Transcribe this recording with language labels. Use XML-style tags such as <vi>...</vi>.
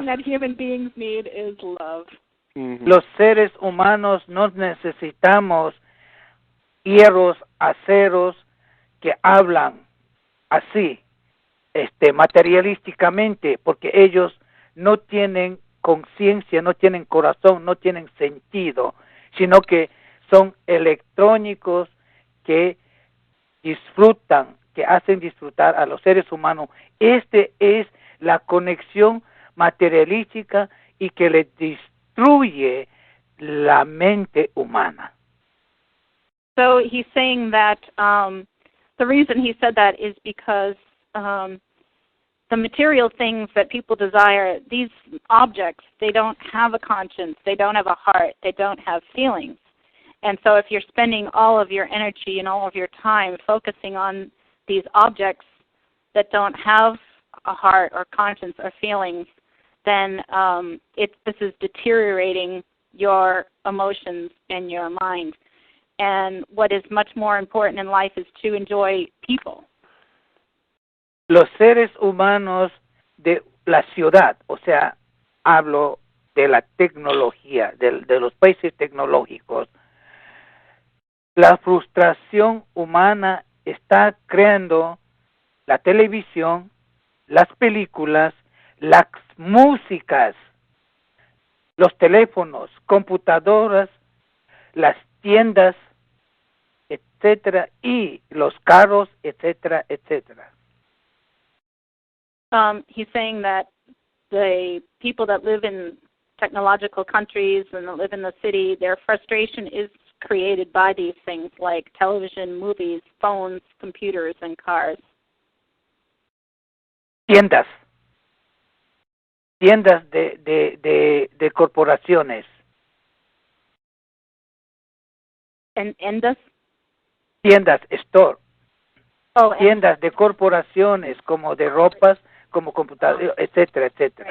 <en>thing that human beings need is love.</en> <es>Los seres humanos no necesitamos hierros, aceros que hablan así, materialísticamente, porque ellos no tienen conciencia, no tienen corazón, no tienen sentido, sino que son electrónicos que disfrutan, que hacen disfrutar a los seres humanos. Es la conexión materialística y que le destruye la mente humana.</es> <en>So he's saying that the reason he said that is because the material things that people desire, these objects, they don't have a conscience, they don't have a heart, they don't have feelings. And so if you're spending all of your energy and all of your time focusing on these objects that don't have a heart or conscience or feelings, then this is deteriorating your emotions and your mind. And what is much more important in life is to enjoy people.</en> <es>Los seres humanos de la ciudad, o sea, hablo de la tecnología, de los países tecnológicos, la frustración humana está creando la televisión, las películas, las músicas, los teléfonos, computadoras, las tiendas, etcétera, y los carros, etcétera, etcétera.</es> <en>He's saying that the people that live in technological countries and that live in the city, their frustration is created by these things like television, movies, phones, computers, and cars.</en> <es>Tiendas de corporaciones. ¿Endas? Tiendas, store. Oh, tiendas de corporaciones como de ropas, como computadoras, etcétera, etcétera.</es>